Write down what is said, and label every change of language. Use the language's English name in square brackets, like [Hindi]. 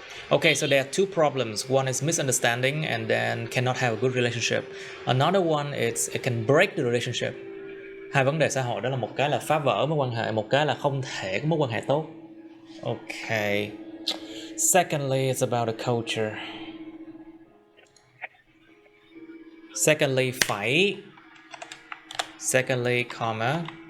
[English] Okay, so there are two problems. One is misunderstanding and then cannot have a good relationship. Another one is it can break the relationship. [Vietnamese] Hai vấn đề xã hội đó là một cái là phá vỡ mối quan hệ, một cái là không thể có mối quan hệ tốt. [English] Okay. Secondly, it's about the culture. Secondly, phải. Secondly, comma.